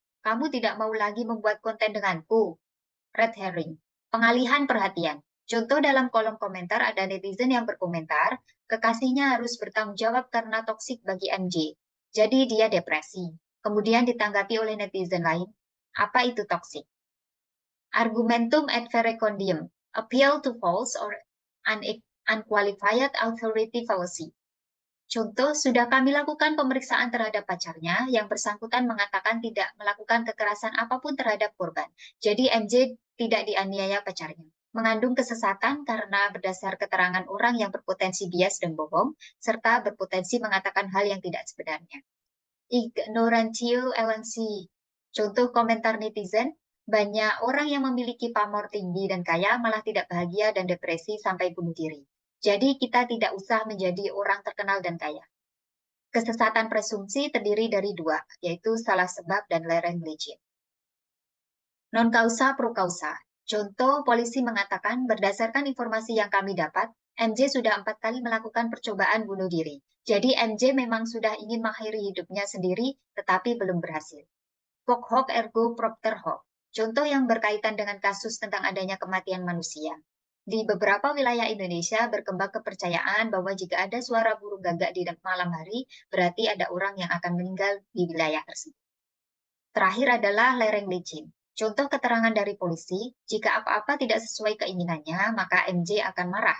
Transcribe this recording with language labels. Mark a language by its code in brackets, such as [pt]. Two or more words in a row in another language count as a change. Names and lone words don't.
[id] Kamu tidak mau lagi membuat konten denganku? [en] Red herring, [id] pengalihan perhatian. Contoh dalam kolom komentar ada netizen yang berkomentar, kekasihnya harus bertanggung jawab karena toksik bagi MJ. Jadi dia depresi. Kemudian ditanggapi oleh netizen lain, apa itu toksik? [la] Argumentum ad verecundiam, [en] appeal to false or unqualified authority fallacy. [id] Contoh, sudah kami lakukan pemeriksaan terhadap pacarnya, yang bersangkutan mengatakan tidak melakukan kekerasan apapun terhadap korban. Jadi MJ tidak dianiaya pacarnya. Mengandung kesesatan karena berdasar keterangan orang yang berpotensi bias dan bohong, serta berpotensi mengatakan hal yang tidak sebenarnya. [la] Ignorantio elensi. [id] Contoh komentar netizen, banyak orang yang memiliki pamor tinggi dan kaya malah tidak bahagia dan depresi sampai bunuh diri. Jadi kita tidak usah menjadi orang terkenal dan kaya. Kesesatan presumsi terdiri dari dua, yaitu salah sebab dan lereng legit. [la] Non causa pro causa. [id] Contoh, polisi mengatakan berdasarkan informasi yang kami dapat, MJ sudah 4 kali melakukan percobaan bunuh diri. Jadi MJ memang sudah ingin mengakhiri hidupnya sendiri, tetapi belum berhasil. [la] Hoc hoc ergo propter hoc. [id] Contoh yang berkaitan dengan kasus tentang adanya kematian manusia. Di beberapa wilayah Indonesia berkembang kepercayaan bahwa jika ada suara burung gagak di malam hari, berarti ada orang yang akan meninggal di wilayah tersebut. Terakhir adalah lereng licin. Contoh keterangan dari polisi, jika apa-apa tidak sesuai keinginannya, maka MJ akan marah.